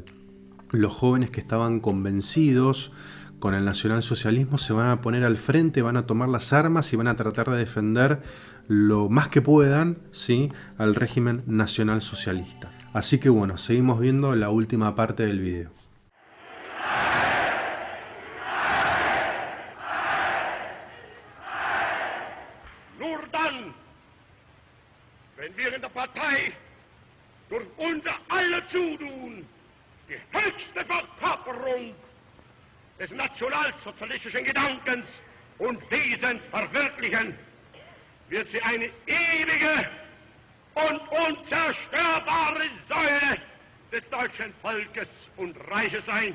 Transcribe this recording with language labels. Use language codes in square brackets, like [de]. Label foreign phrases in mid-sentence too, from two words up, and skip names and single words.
[es] Los jóvenes que estaban convencidos con el nacionalsocialismo se van a poner al frente, van a tomar las armas y van a tratar de defender lo más que puedan, ¿sí?, al régimen nacionalsocialista. Así que bueno, seguimos viendo la última parte del video. [de] Nur dann, wenn wir in der Partei durch unser aller Zutun die höchste Verkörperung des nationalsozialistischen Gedankens und Wesens verwirklichen, wird sie eine ewige und unzerstörbare Säule des deutschen Volkes und Reiches sein.